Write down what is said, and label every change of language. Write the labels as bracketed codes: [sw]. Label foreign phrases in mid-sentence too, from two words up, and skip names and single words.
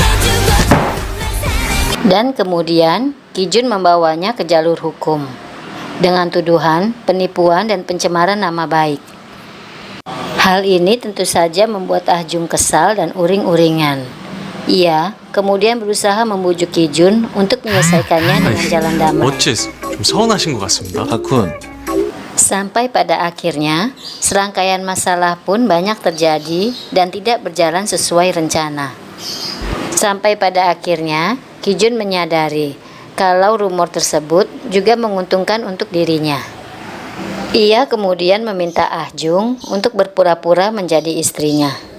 [id] Dan kemudian Ki-jun membawanya ke jalur hukum dengan tuduhan penipuan dan pencemaran nama baik. Hal ini tentu saja membuat Ah-jung kesal dan uring-uringan. Ia kemudian berusaha membujuk Ki-jun untuk menyelesaikannya dengan jalan damai. [ko] 어째 좀 서운하신 것 같습니다. 박훈, [id] Sampai pada akhirnya, serangkaian masalah pun banyak terjadi dan tidak berjalan sesuai rencana. Sampai pada akhirnya, Ki-jun menyadari kalau rumor tersebut juga menguntungkan untuk dirinya. Ia kemudian meminta Ah-jung untuk berpura-pura menjadi istrinya.